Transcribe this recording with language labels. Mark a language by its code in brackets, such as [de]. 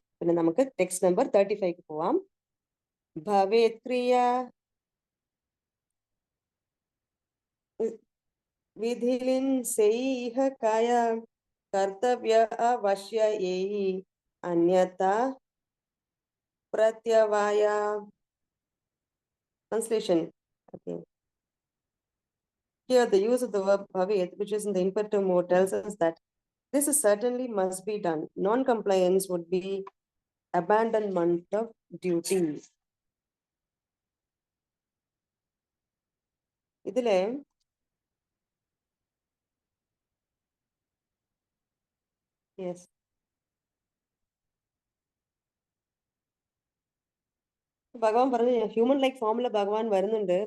[ml] പിന്നെ നമുക്ക് text number 35 പോവാം. [sa] ഭവേത് ക്രിയ വിധിലിൻ സെയ്ഹ കായ കർത്തവ്യ അവശ്യ ഏഹി അന്യത പ്രത്യവായ. [en] Translation. Okay. Here the use of the verb bhavet, which is in the imperative mode, tells us that this is certainly must be done. Non-compliance would be abandonment of duty. [ml] ഇതിലെ yes ഭഗവാൻ പറഞ്ഞു human like ഫോമില് ഭഗവാൻ വരുന്നുണ്ട്.